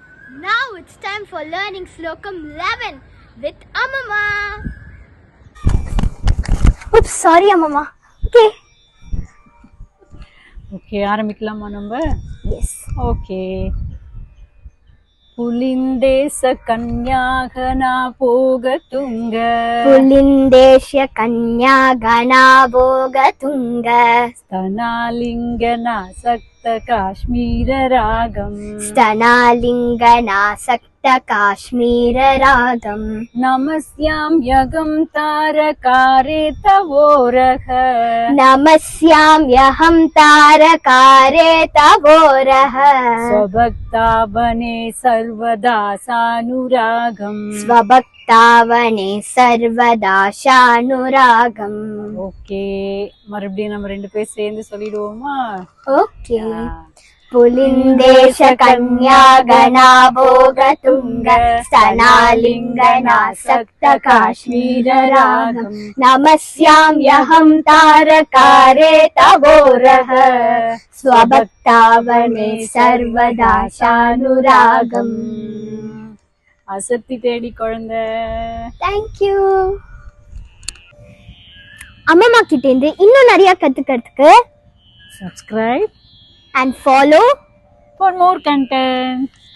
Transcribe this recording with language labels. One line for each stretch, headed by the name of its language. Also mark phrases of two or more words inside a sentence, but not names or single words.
English: Now it's time for learning Slokam 11 with Amama. Oops, sorry Amama.
Tamil: Okay, ஆரம்பிக்கலாமா நம்ம?
English: Yes. Okay.
Sanskrit: पुलिंदेश कन्यागना भोगतुंग पुलिंदेश कन्यागना भोगतुंग स्तनालिंगनासक्त काश्मीर रागम स्तनालिंगनासक्त काश्मीर रागम नमस्याम यगम तारकारे तवोरह नमस्याम यहम तारकारे तवोरह स्वभक्तावने सर्वदा सानुरागम स्वभक्तावने सर्वदा शानुरागम.
Tamil: ஓகே, மறுபடியும் நம்ம ரெண்டு பேர் சேர்ந்து சொல்லிடுவோமா?
English: ஓகே.
Sanskrit: पुलिंदेश कन्यागना भोगतुंग स्तनालिंगनासक्त काश्मीर रागम नमस्याम यहम तारकारे तवोरह स्वभक्तावने सर्वदा शानुरागम.
Tamil: அசத்தி தேடி குழந்தை.
English: தேங்க்யூ.
Tamil: அம்மா கிட்ட இருந்து இன்னும் நிறைய கத்துக்கிறதுக்கு
English: subscribe and follow for more content.